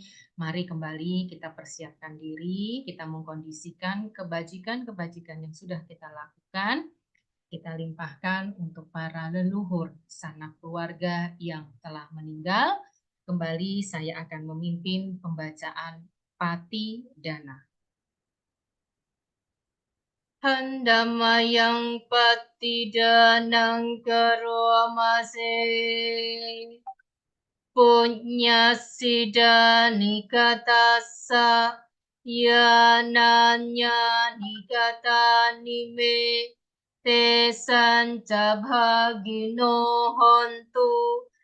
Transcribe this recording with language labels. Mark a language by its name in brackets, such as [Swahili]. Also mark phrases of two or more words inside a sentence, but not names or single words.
[Indonesian] Mari kembali kita persiapkan diri, kita mengkondisikan kebajikan-kebajikan yang sudah kita lakukan, kita limpahkan untuk para leluhur sanak keluarga yang telah meninggal. Kembali saya akan memimpin pembacaan Pati Dana. [Pali] Handamayang patidanang karomase punya sida nikatasa yananya nikata nime te sanca bhagino hontu